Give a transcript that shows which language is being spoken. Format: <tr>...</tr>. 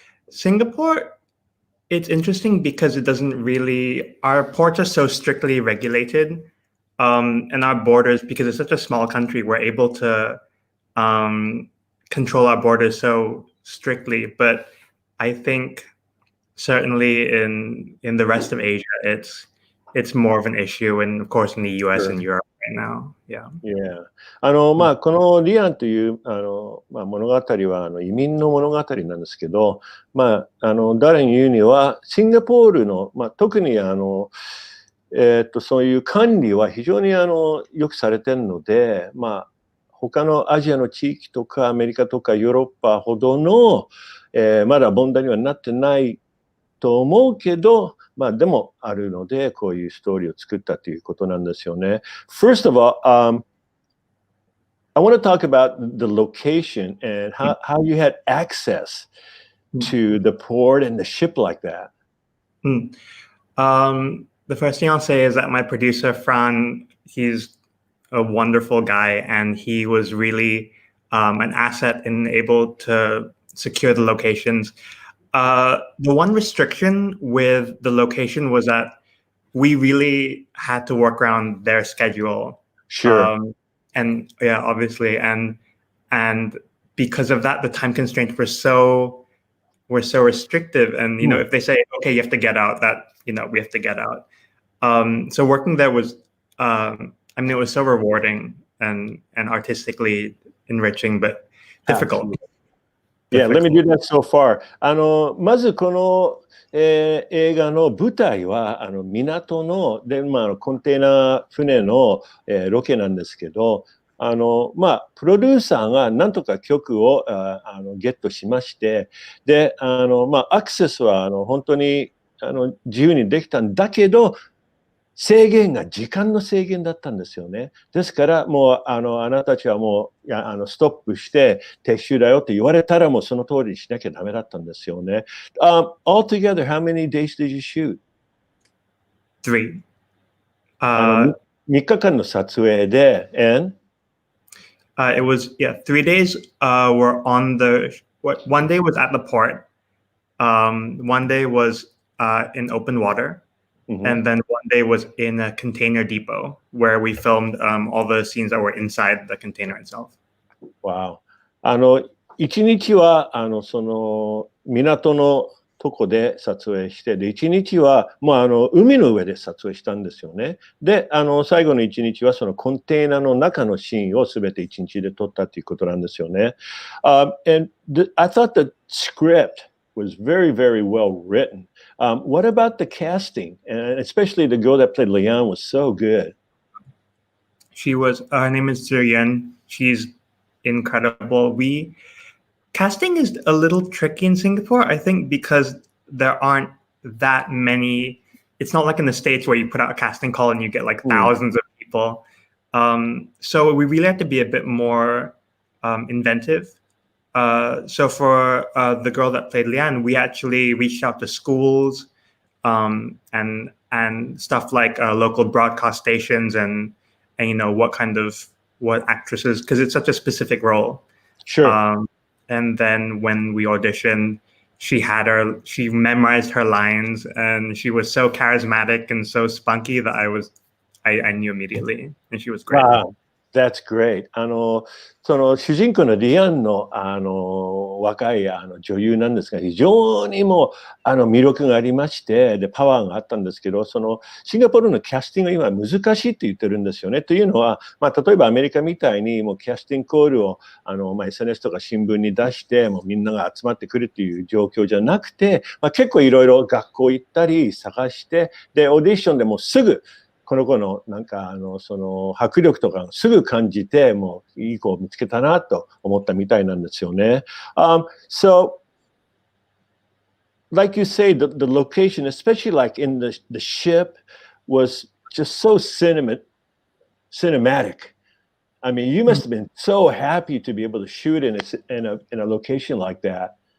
<en>Singapore, it's interesting because it doesn't really, our ports are so strictly regulated, and our borders, because it's such a small country, we're able to control our borders so strictly. But I think certainly in the rest of Asia, it's more of an issue, and of course in the US and Europe right now. Yeah. Yeah.</en> <ja>このリアンという物語は移民の物語なんですけど、誰に言うにはシンガポールの、特にそういう管理は非常によくされてるので、他のアジアの地域とかアメリカとかヨーロッパほどの、まだ問題にはなってないと思うけど、でもあるので、こういうストーリーを作ったということなんですよね。</ja> <en>First of all, I want to talk about the location and how you had access to the port and the ship like that. The first thing I'll say is that my producer, Fran, he's a wonderful guy, and he was really an asset and able to secure the locations. The one restriction with the location was that we really had to work around their schedule. Sure. And yeah, obviously, and because of that, the time constraints were so restrictive. And if they say, okay, you have to get out, that we have to get out. So working there was, it was so rewarding and artistically enriching, but difficult. Yeah, let me do that so far.</en> <ja>まずこの、映画の舞台は港のコンテナ船の、ロケなんですけど、プロデューサーがなんとか曲をゲットしまして、でアクセスは本当に自由にできたんだけど、時間の制限だったんですよね。ですからもうあなたたちはもうストップして撤収だよって言われたらもうその通りにしなきゃダメだったんですよね。</ja> <en>Altogether, how many days did you shoot? 3.</en> <ja>3日間の撮影で、</ja> <en>and? It was 3 days. Were on one day was at the port. One day was in open water. And then one day was in a container depot where we filmed all the scenes that were inside the container itself. Wow.</en> <ja>一日はその港のとこで撮影して、で一日はもう海の上で撮影したんですよね。で最後の一日はそのコンテナの中のシーンをすべて一日で撮ったということなんですよね。</ja> <en>And I thought the script was very, very well written. What about the casting? And especially the girl that played Lian was so good. She was, her name is Lian. She's incredible. Casting is a little tricky in Singapore, I think, because there aren't that many. It's not like in the States where you put out a casting call and you get like thousands of people. So we really have to be a bit more inventive. So for the girl that played Lian, we actually reached out to schools and stuff like local broadcast stations and what actresses, because it's such a specific role. Sure. And then when we auditioned, she memorized her lines, and she was so charismatic and so spunky that I knew immediately, and she was great. Wow. That's great.</en> <ja>その主人公のリアンの、若い女優なんですが、非常にもう魅力がありまして、で、パワーがあったんですけど、そのシンガポールのキャスティングが今難しいって言ってるんですよね。というのは、例えばアメリカみたいにもうキャスティングコールをSNS とか新聞に出して、もうみんなが集まってくるっていう状況じゃなくて、結構いろいろ学校行ったり探して、で、オーディションでもすぐ、この子のなんかその迫力とかすぐ感じて、もういい子を見つけたなと思ったみたいなんですよね。</ja> <en>So, like you say, the location, especially like in the ship, was just so cinematic. I mean, you must have been so happy to be able to shoot in a location like that.</en>